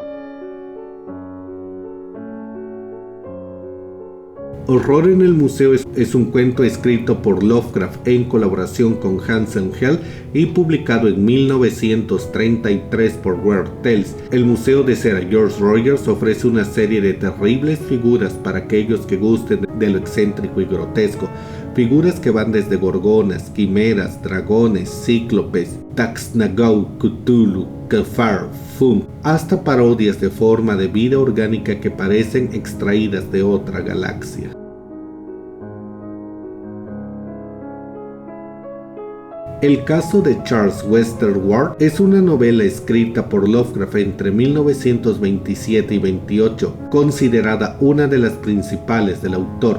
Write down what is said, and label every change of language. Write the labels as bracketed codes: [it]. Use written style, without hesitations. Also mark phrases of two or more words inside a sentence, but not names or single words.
[es] Horror en el Museo es un cuento escrito por Lovecraft en colaboración con Hansen Hell y publicado en 1933 por Weird Tales. El Museo de Cera George Rogers ofrece una serie de terribles figuras para aquellos que gusten de lo excéntrico y grotesco. Figuras que van desde gorgonas, quimeras, dragones, cíclopes, Taxnagau, Cthulhu, Kefar, Fum, hasta parodias de forma de vida orgánica que parecen extraídas de otra galaxia. El caso de Charles Wester Ward es una novela escrita por Lovecraft entre 1927 y 28, considerada una de las principales del autor.